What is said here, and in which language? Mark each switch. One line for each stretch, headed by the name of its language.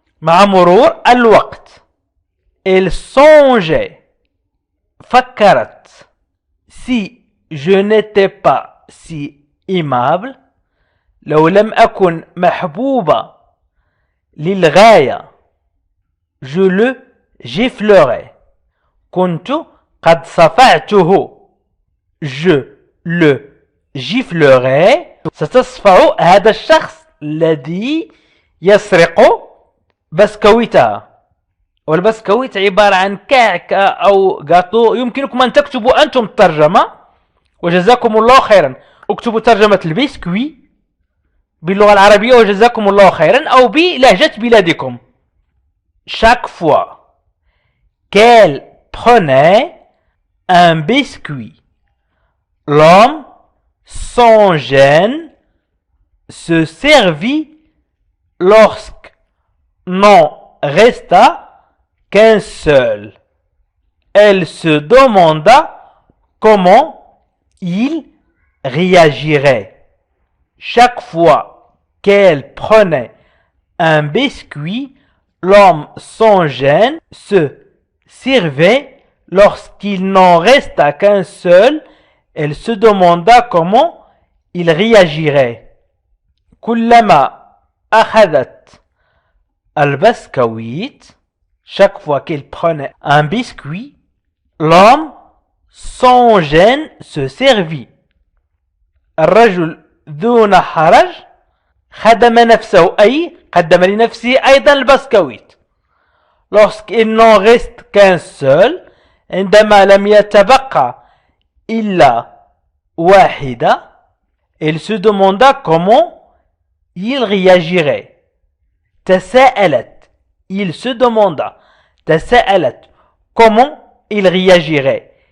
Arabic: مع مرور الوقت
French: elle songeait
Arabic: فكرت
French: si je n'étais pas si aimable
Arabic: لو لم أكن محبوبة للغاية
French: je le giflerais.
Arabic: كنت قد صفعته
French: je le giflerais.
Arabic: ستصفع هذا الشخص الذي يسرق بسكويتها. والبسكويت عبارة عن كعكة أو جاتو. يمكنكم أن تكتبوا أنتم الترجمة وجزاكم الله خيرا. اكتبوا ترجمة البسكوي باللغة العربية وجزاكم الله خيرا أو بلهجة بلادكم.
French: Chaque fois qu'elle prenait un biscuit, l'homme sans gêne se servit lorsque n'en resta qu'un seul. Elle se demanda comment il réagirait. chaque fois qu'elle prenait un biscuit, l'homme sans gêne se servait. Lorsqu'il n'en resta qu'un seul, elle se demanda comment il réagirait.
Arabic: كلما أخذت البسكويت,
French: chaque fois qu'elle prenait un biscuit, l'homme sans gêne se servit.
Arabic: الرجل دون حرج خدم نفسه, أي قدم لنفسه أيضا البسكويت.
French: Lorsqu'il n'en reste qu'un seul,
Arabic: عندما لم يتبقى إلا واحدة,
French: il se demanda comment il réagirait.
Arabic: تساءلت,
French: il se demanda. تساءلت, comment il réagirait.